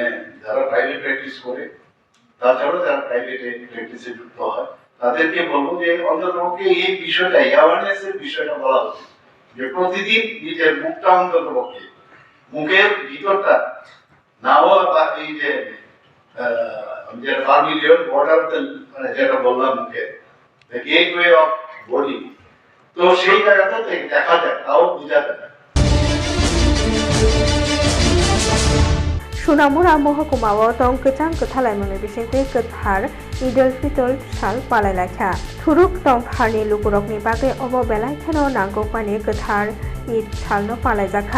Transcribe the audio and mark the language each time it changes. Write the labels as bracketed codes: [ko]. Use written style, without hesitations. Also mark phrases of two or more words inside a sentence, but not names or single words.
[bn] যারা [en] private practice [bn] করে তাছাড়াও যারা প্রাইভেটে প্র্যাকটিসে যুক্ত হয় তাদেরকে বলবো যে অন্ততপক্ষে এই বিষয়টা অ্যাওয়ারনেস এর বিষয়টা বলা উচিত যে প্রতিদিন নিজের মুখটা অন্ততপক্ষে মুখের ভিতরটা নাও বা এই যে যেটা [en] vermilion border [bn] মানে যেটা বললাম মুখে [en] gateway of body [bn] তো সেই জায়গাটা দেখা যায় তাও বোঝা যায় [trp] Sunamura Mohokuma Tong Ketang Ketalaimoni Bisingti Kethar Idul Fitr Sal Palailakha Thuruk Tong Harni Lukurokni Bagai Obo Belaikhano Nangkokmani Kethar Id Salno Palaijakha